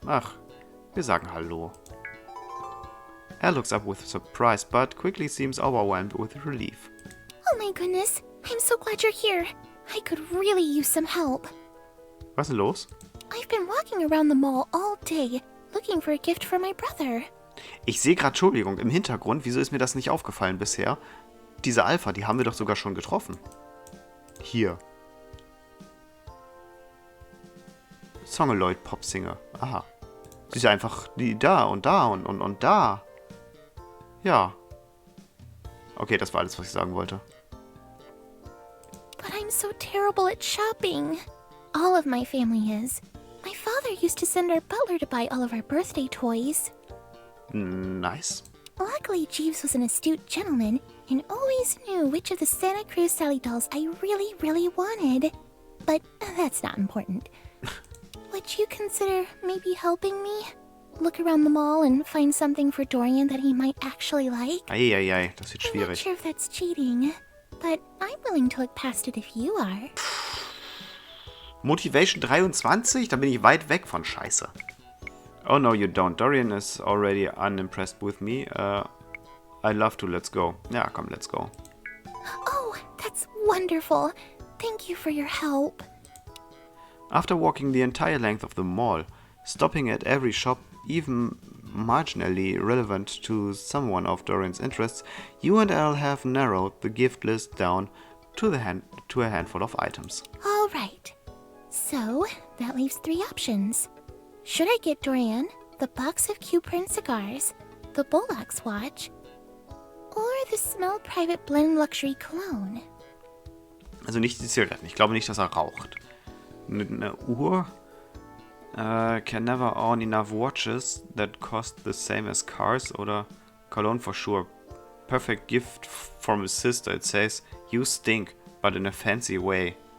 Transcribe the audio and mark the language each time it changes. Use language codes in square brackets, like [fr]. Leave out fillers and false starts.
[de] Ach, wir sagen hallo. [en] Elle looks up with surprise, but quickly seems overwhelmed with relief. Oh my goodness, I'm so glad you're here. I could really use some help. [de] Was ist denn los? [en] I've been walking around the mall all day, looking for a gift for my brother. [de] Ich sehe gerade, Entschuldigung, im Hintergrund, wieso ist mir das nicht aufgefallen bisher? Diese Alpha, die haben wir doch sogar schon getroffen. Hier. Songeloid Popsinger. Aha. Sie ist einfach die da und da und da. Ja. Okay, das war alles, was ich sagen wollte. [en] But I'm so terrible at shopping. All of my family is. My father father used to send our butler to buy all of our birthday toys. Nice. Luckily, Jeeves was an astute gentleman and always knew which of the Santa Cruz Sally dolls I really, really wanted. But that's not important. Would you consider maybe helping me? Look around the mall and find something for Dorian that he might actually like? [de] Eieiei, das wird [en] I'm not [de] schwierig. [en] sure if that's cheating, but I'm willing to look past it if you are. [de] Motivation 23? Da bin ich weit weg von Scheiße. [en] Oh no, you don't. Dorian is already unimpressed with me. I'd love to. Let's go. [de] Ja, komm, [en] let's go. Oh, that's wonderful. Thank you for your help. After walking the entire length of the mall, stopping at every shop, even marginally relevant to someone of Dorian's interests, you and Elle have narrowed the gift list down to a handful of items. All right. So, that leaves 3 options. Should I get Dorian the box of Q-print cigars, the Bollocks watch, or the Smell Private Blend Luxury Cologne? [de] Also nicht die Zigaretten. Ich glaube nicht, dass er raucht. Eine Uhr? [en] Can never own enough watches that cost the same as cars. Oder Cologne for sure. Perfect gift from his sister. It says, you stink, but in a fancy way.